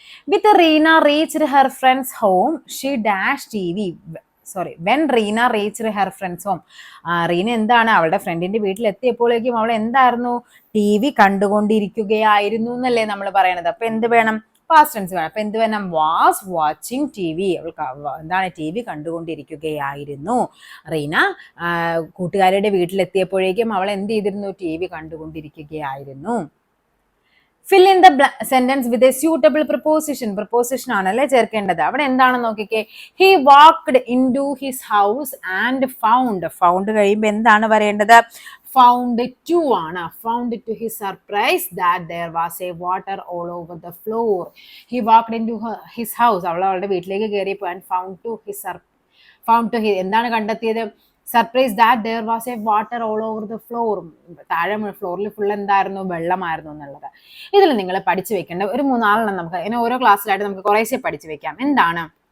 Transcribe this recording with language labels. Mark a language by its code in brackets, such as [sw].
[en] With Reena reached her friend's home, she dashed TV. When Reena reached her friend's home, Reena [ml] എന്താണ്? അവളുടെ ഫ്രണ്ടിന്റെ വീട്ടിൽ എത്തിയപ്പോഴേക്കും അവൾ എന്തായിരുന്നു? TV കണ്ടുകൊണ്ടിരിക്കുകയായിരുന്നു എന്നല്ലേ നമ്മൾ പറയണത്. അപ്പൊ എന്ത് വേണം? പാസ്റ്റ് ടെൻസ് വേണം. അപ്പൊ എന്ത് വേണം? [en] Was watching TV. [ml] അവൾക്ക് എന്താണ്? TV കണ്ടുകൊണ്ടിരിക്കുകയായിരുന്നു. റീന കൂട്ടുകാരുടെ വീട്ടിലെത്തിയപ്പോഴേക്കും അവൾ എന്ത് ചെയ്തിരുന്നു? TV കണ്ടുകൊണ്ടിരിക്കുകയായിരുന്നു. [en] fill in the sentence with a suitable preposition [ml] ആണല്ലേ ചേർക്കേണ്ടത്. അവിടെ എന്താണെന്ന് നോക്കിക്കേ. [en] he walked into his house and found [ml] കഴിയുമ്പോൾ എന്താണ് വരേണ്ടത്? [en] Found to ആണ്. Found to his surprise that there was a water all over the floor. He walked into his house. [ml] അവളുടെ വീട്ടിലേക്ക് കയറിയപ്പോൾ [en] and found to his [ml] എന്താണ് കണ്ടെത്തിയത്? [en] Surprise that there was a water all over the floor. [ml] താഴെ ഫ്ലോറിൽ full എന്തായിരുന്നു? വെള്ളമായിരുന്നു എന്നുള്ളത്. ഇതിൽ നിങ്ങൾ പഠിച്ചു വെക്കേണ്ട ഒരു 3-4 നമുക്ക് ഇങ്ങനെ ഓരോ ക്ലാസ്സിലായിട്ട് നമുക്ക് കുറേശ്ശെ പഠിച്ചു വെക്കാം. എന്താണ്?